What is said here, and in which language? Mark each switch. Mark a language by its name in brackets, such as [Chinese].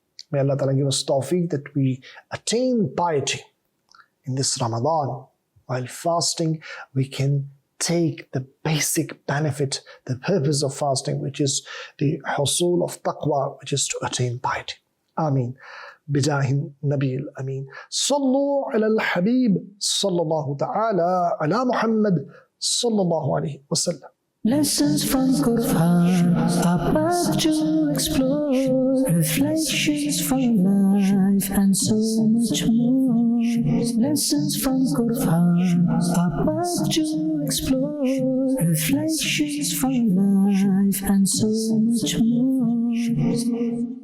[English] May Allah ta'ala give us tawfiq that we attain piety in this Ramadan. While fasting, we can take the basic benefit, the purpose of fasting, which is the husul of taqwa, which is to attain piety. Ameen. [Arabic] بجاه النبي الأمين صلوا على الحبيب صلى الله تعالى على محمد صلى الله عليه وسلم. [English] Lessons from Quran, a path to explore, reflections from life and so much more. Lessons from Quran, a path to explore, reflections from life and so much more.